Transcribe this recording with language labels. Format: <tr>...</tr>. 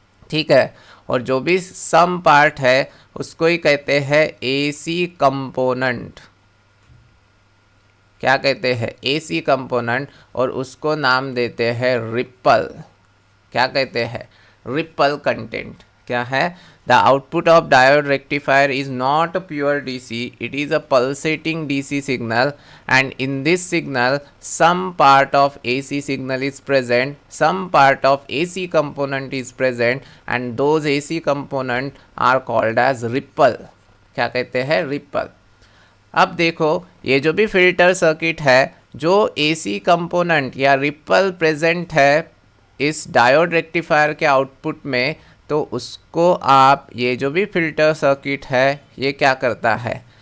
<hi>ठीक है, और जो भी सम पार्ट है उसको ही कहते हैं एसी कंपोनेंट। क्या कहते हैं? एसी कंपोनेंट, और उसको नाम देते हैं रिपल। क्या कहते हैं? Ripple content. क्या है?</hi> <en>The output of diode rectifier is not pure DC, it is a pulsating DC signal, and in this signal some part of AC signal is present, some part of AC component is present, and those AC component are called as ripple।</en> <hi>क्या कहते हैं? Ripple. अब देखो, ये जो भी filter circuit है, जो AC कंपोनेंट या रिपल प्रेजेंट है इस डायोड रेक्टिफायर के आउटपुट में, तो उसको आप, ये जो भी फिल्टर सर्किट है ये क्या करता है?</hi>